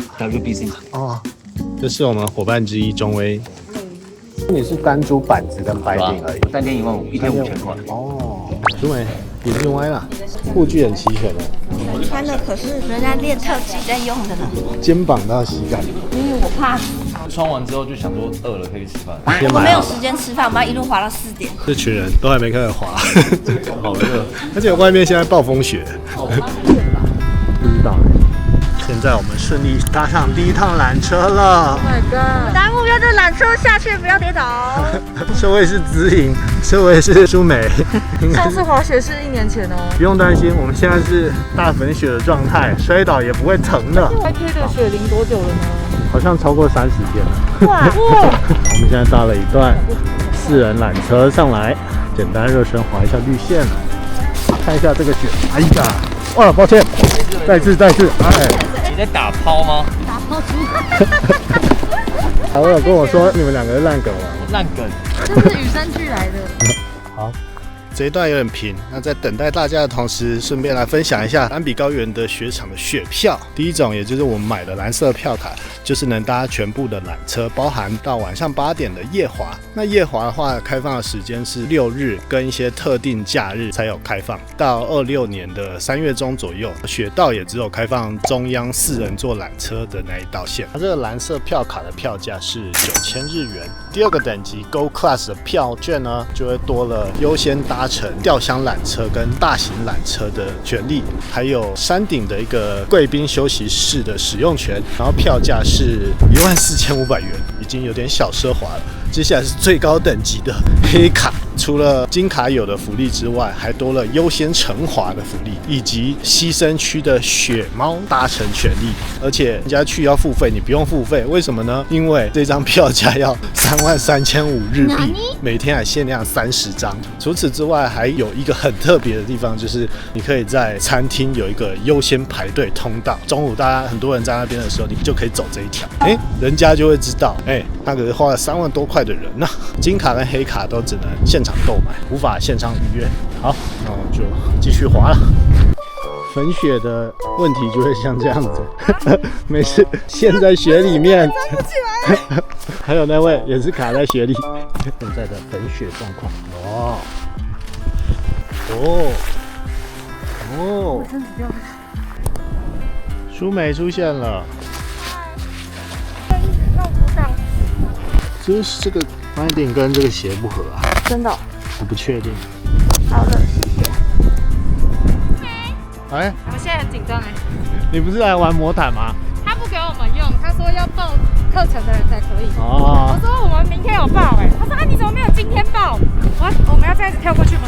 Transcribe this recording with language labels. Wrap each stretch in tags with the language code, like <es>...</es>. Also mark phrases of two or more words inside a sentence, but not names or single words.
<zh>？WBC。哦，這是我們夥伴之一中威。你是單租板子跟白頂而已。 3天15000，一天5000塊。哦，中威也是用歪了，護具很齊全的。我穿的可是人家練特技在用的呢。肩膀到膝蓋。因為我怕。穿完之後就想說餓了可以吃飯。我沒有時間吃飯，我們要一路滑到4點。這群人都還沒開始滑，好熱，而且外面現在暴風雪。不知道。現在我們順利搭上第一趟纜車了。</zh> <en>Oh my god！</en> <zh>大家目標就是纜車下去不要跌倒。這位是子穎，這位是舒美。上次滑雪是1年前哦。不用擔心，我們現在是大粉雪的狀態，摔倒也不會疼的。 YK 的雪淋多久了呢？好像超過30天了。哇！我們現在搭了一段4 人纜車上來，簡單熱身滑一下綠線，看一下這個雪。哎呀，哇，抱歉，再次，哎。你在打拋嗎？打拋豬。好，我有跟我說你們兩個是爛梗王。爛梗。這是與生俱來的。好。這一段有點平，那在等待大家的同時，順便來分享一下安比高原的雪場的雪票。第一種，也就是我们買的藍色票卡，就是能搭全部的纜車，包含到晚上8點的夜滑。那夜滑的話，開放的時間是6日跟一些特定假日才有開放。到26年的3月中左右，雪道也只有開放中央4人座纜車的那一道線。它這個藍色票卡的票價是9000日元。第二個等級 Go Class 的票券呢，就會多了優先搭乘吊箱纜車跟大型纜車的權利，還有山頂的一個貴賓休息室的使用權，然後票價是14500元，已經有點小奢華了。接下來是最高等級的黑卡，除了金卡有的福利之外，還多了優先乘滑的福利，以及犧牲區的雪貓搭乘權利。而且人家去要付費，你不用付費，為什麼呢？因為這張票價要33500日幣，每天還限量30張。除此之外，還有一個很特別的地方，就是你可以在餐廳有一個優先排隊通道。中午大家很多人在那邊的時候，你就可以走這一條，人家就会知道，他可是花了3萬多塊的人呢。金卡跟黑卡都只能现场购买，无法现场預約。好，那我們就繼續滑了。粉雪的問題就會像這樣子，沒事，陷在雪裡面。還有那位也是卡在雪裡。現在的粉雪狀況，舒美出現了。就是這個 binding 跟這個鞋不合啊，真的、哦？我不確定。好的，謝謝。我現在很緊張你不是來玩魔毯嗎？他不給我們用，他說要報課程的人才可以。哦。我說我們明天有報他說你怎麼沒有今天報？我們要這樣子跳過去嗎？</zh>